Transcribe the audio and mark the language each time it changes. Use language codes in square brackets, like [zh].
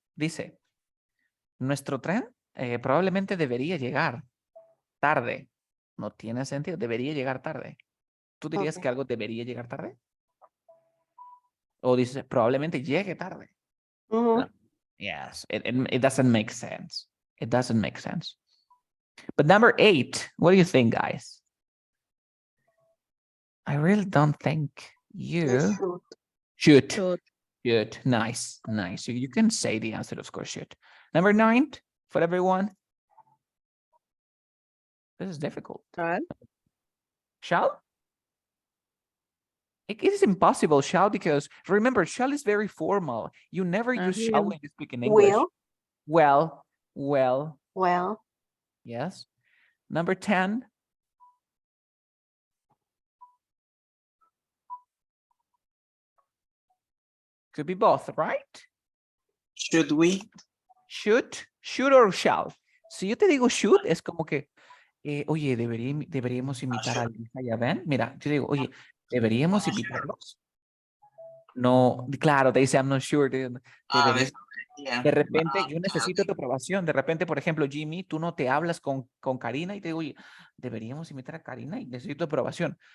[es] Dice, nuestro tren probablemente debería llegar tarde. No tiene sentido. Debería llegar tarde. ¿Tú dirías que algo debería llegar tarde? O dices, probablemente llegue tarde. No. [en] Yes, it doesn't make sense. It doesn't make sense. But number 8, what do you think, guys? I really don't think you should. Nice. So you can say the answer, of course, should. Number 9 for everyone. This is difficult. Shall? It is impossible, shall, because remember, shall is very formal. You never use shall when you speak in English. Will. Well. Yes. Number 10. Could be both, right? Should we? Should or shall. [es] Si yo te digo should, es como que, oye, deberíamos invitar a Lisa y a Ben. Mira, yo digo, oye, ¿deberíamos invitarlos? No, claro, te dice, [en] I'm not sure. [es] De repente, yo necesito tu aprobación. De repente, por ejemplo, Jimmy, tú no te hablas con Karina y te digo, oye, deberíamos invitar a Karina y necesito tu aprobación.